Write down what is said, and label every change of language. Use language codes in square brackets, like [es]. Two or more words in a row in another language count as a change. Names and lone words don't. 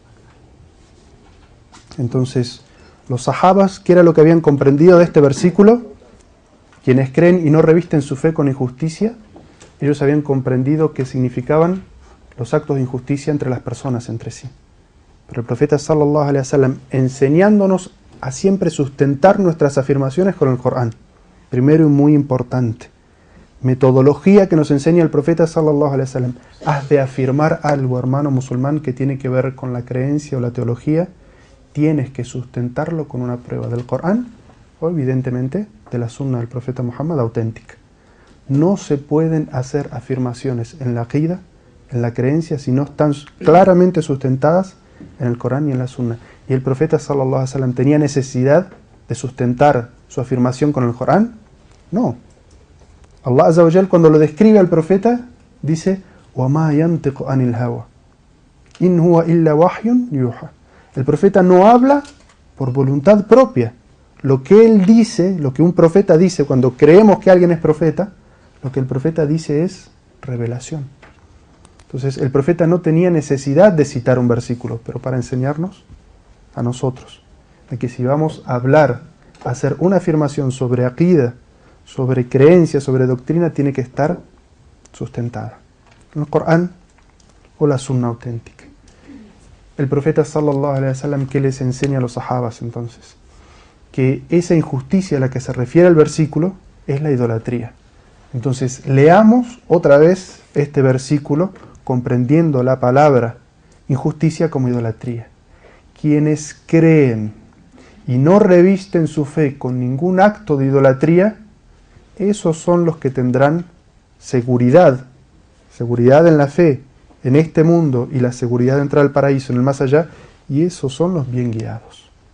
[es] Entonces, los sahabas, ¿qué era lo que habían comprendido de este versículo? Quienes creen y no revisten su fe con injusticia, ellos habían comprendido qué significaban los actos de injusticia entre las personas entre sí. Pero el profeta [ar] صلى الله عليه وسلم, [es] enseñándonos a siempre sustentar nuestras afirmaciones con el Corán. Primero y muy importante, metodología que nos enseña el profeta [ar] صلى الله عليه وسلم. [es] Has de afirmar algo, hermano musulmán, que tiene que ver con la creencia o la teología, tienes que sustentarlo con una prueba del Corán o evidentemente de la sunna del profeta Muhammad auténtica. No se pueden hacer afirmaciones en la aqida, en la creencia, si no están claramente sustentadas en el Corán y en la sunna. Y el profeta [ar] صلى الله عليه وسلم [es] tenía necesidad de sustentar su afirmación con el Corán. No. [ar] الله عز وجل, [es] cuando lo describe al profeta, dice [ar] وَمَا يَنْتِقُ عَنِ الْهَوَى إِنْ هُوَ إِلَّا وَحْيٌ يُوحَى. [es] El profeta no habla por voluntad propia. Lo que él dice, lo que un profeta dice cuando creemos que alguien es profeta, lo que el profeta dice es revelación. Entonces el profeta no tenía necesidad de citar un versículo, pero para enseñarnos a nosotros, de que si vamos a hablar, a hacer una afirmación sobre aqida, sobre creencia, sobre doctrina, tiene que estar sustentada en el Corán o la sunna auténtica. El profeta [ar] صلى الله عليه وسلم, [es] ¿qué les enseña a los sahabas entonces? Que esa injusticia a la que se refiere el versículo es la idolatría. Entonces leamos otra vez este versículo comprendiendo la palabra injusticia como idolatría. Quienes creen y no revisten su fe con ningún acto de idolatría, esos son los que tendrán seguridad en la fe, en este mundo, y la seguridad de entrar al paraíso en el más allá, y esos son los bien guiados.